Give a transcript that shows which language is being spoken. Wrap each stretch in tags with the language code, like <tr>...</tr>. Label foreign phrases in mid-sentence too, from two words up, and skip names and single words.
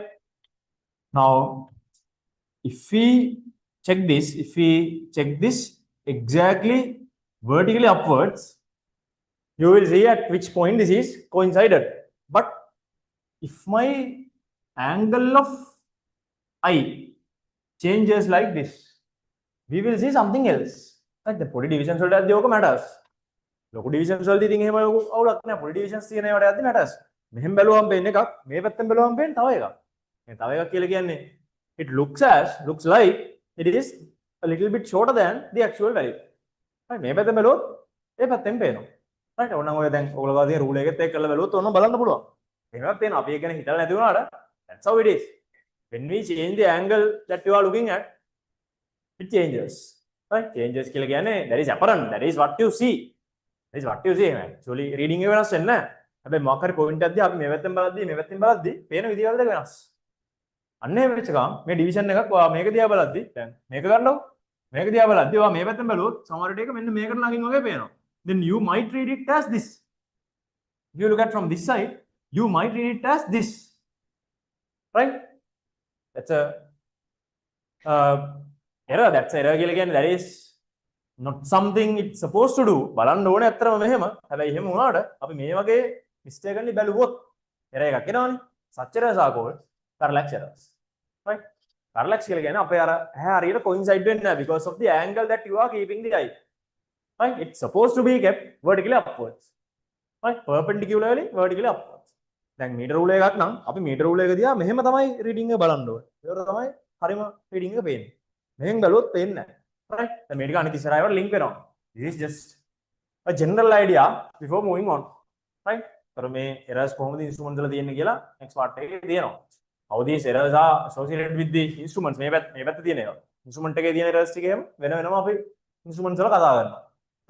<en>Now, if we check this exactly vertically upwards, you will see at which point this is coincided. But if my angle of eye changes like this, we will see something else. Like the poli divisions</en> <si>වලට යද්දී ඕක matters. ලොකු divisions වලදී ඉතින් එහෙම අවුලක් නැහැ.</si> <en>poli divisions</en> <si>තියෙන ඒවාට යද්දී matters. මෙහෙම බැලුවම පේන්නේ එකක්, මේ පැත්තෙන් බැලුවම පේන්නේ තව එකක්. මේ තව එකක් කියලා කියන්නේ</si> <en>it looks like it is a little bit shorter than the actual value. right?</en> <si>මේ පැත්තෙන් බැලුවොත් ඒ පැත්තෙන් පේනවා. right? ඕනනම් ඔය දැන් ඔයගොල්ලෝ ගාදී රූල් එකෙත් එක්ක කරලා බැලුවොත් ඕනනම් බලන්න පුළුවන්. එහෙමත් තියෙනවා. අපි ඒක ගැන හිතලා නැති වුණාට</si> <en>that's how it is. When we change the angle that you are looking at, it changes. Right? Changes</en> <si>කියලා කියන්නේ</si> <en>that is apparent. That is what you see. That is what you see. Actually reading</en> <si>එක වෙනස් වෙන්නේ නැහැ. හැබැයි මොකක් හරි පොයින්ට් එකක් දිහා අපි මේ පැත්තෙන් බලද්දී පේන විදිය වල දෙක වෙනස්. අන්න එහෙම වෙච්ච ගමන් මේ ඩිවිෂන් එකක් ඔයා මේක දිහා බලද්දී දැන් මේක ගන්නකො. මේක දිහා බලද්දී ඔයා මේ පැත්තෙන් බැලුවොත් සමහර විට ඒක මෙන්න මේකට ළඟින් වගේ පේනවා.</si> <en>Then you might read it as this. If you look at from this side, you might read it as this. Right? That's a error. That's error</en> <si>කියලා කියන්නේ</si> <en>that is not something it's supposed to do.</en> <si>බලන්න ඕනේ ඇත්තටම මෙහෙම. හැබැයි එහෙම වුණාට අපි මේ වගේ mistakenly බැලුවොත් error එකක් එනවනේ.</si> <en>Such errors are called parallax errors. Right? Parallax</en> <si>කියලා කියන්නේ අපේ අර ඇහැ හරියට</si> <en>coincide</en> <si>වෙන්නේ නැහැ</si> <en>because of the angle that you are keeping the eye. Right? It's supposed to be kept vertically upwards. Right? Perpendicularly vertically upwards.</en> <si>දැන් මීටර රූල එකක් නම් අපි මීටර රූල එක දිහා මෙහෙම තමයි රීඩින් එක බලන්න ඕනේ. ඒක තමයි හරිම රීඩින් එක පේන්නේ. මෙහෙන් බැලුවොත් පේන්නේ නැහැ. right? දැන් මේ ටික අනිත් ඉස්සරහට ලින්ක් වෙනවා.</si> <en>This is just a general idea before moving on. right?</en> <si>අර මේ errors කොහොමද instruments වල තියෙන්නේ කියලා</si> <en>next part</en> <si>එකේ තියෙනවා.</si> <en>How these errors are associated with the instruments</en> <si>මේ පැත්තේ තියෙන ඒවා. instrument එකේ තියෙන errors ටික එහෙම වෙන වෙනම අපි instruments වල කතා කරනවා.</si>